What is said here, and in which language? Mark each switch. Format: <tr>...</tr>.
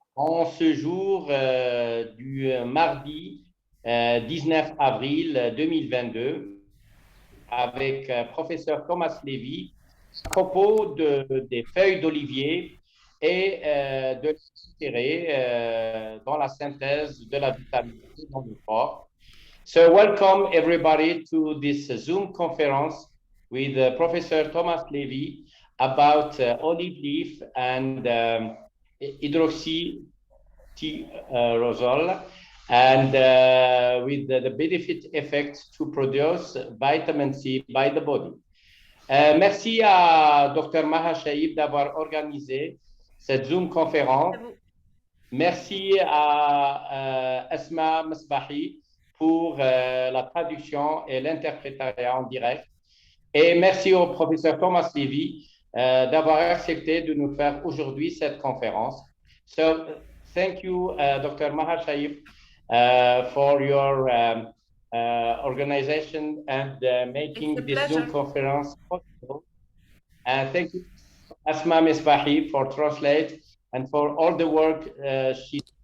<fr>en ce jour du mardi 19 avril 2022 avec professeur Thomas Lévy à propos des feuilles d'olivier et de l'intérêt dans la synthèse de la vitamine C dans le corps.</fr> <en>So welcome everybody to this Zoom conference with Professor Thomas Levy about olive leaf and hydroxy rosol and with the benefit effect to produce vitamin C by the body.</en> <fr>Merci à Dr. Maha Shaib d'avoir organisé cette Zoom conférence. Merci à Asma Masbahi pour la traduction et l'interprétariat en direct. Et merci au professeur Thomas Levy d'avoir accepté de nous faire aujourd'hui cette conférence.</fr> <en>So, thank you, Dr. Maha Shaib, for your organization and making this Zoom conference possible. And thank you, Asma Misbahi, for translate and for all the work she.</en>